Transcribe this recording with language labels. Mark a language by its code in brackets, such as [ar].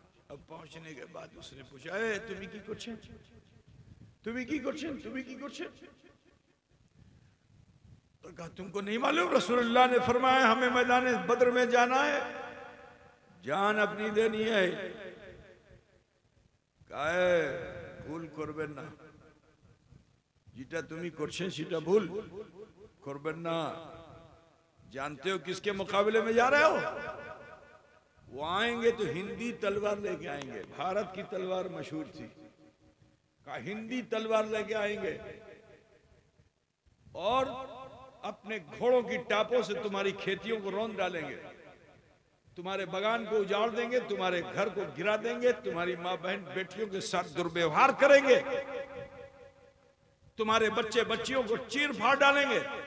[hi] अब पहुंचने के बाद उसने पूछा, तुम्हें [bn] की करছেন? [hi] तो कहा तुमको नहीं मालूम रसूलुल्लाह ने फरमाया हमें मैदान बद्र में जाना है, जान अपनी देनी है। [bn] कहे भूल करबेन ना, যেটা তুমি করছেন সেটা ভুল করবেন না। [hi] जानते हो किसके मुकाबले में जा रहे हो? वो आएंगे तो हिंदी तलवार लेके आएंगे। भारत की तलवार मशहूर थी, कहा हिंदी तलवार लेके आएंगे और अपने घोड़ों की टापों से तुम्हारी खेतियों को रौंद डालेंगे, तुम्हारे बगान को उजाड़ देंगे, तुम्हारे घर को गिरा देंगे, तुम्हारी माँ बहन बेटियों के साथ दुर्व्यवहार करेंगे, तुम्हारे बच्चे बच्चियों को चीर फाड़ डालेंगे।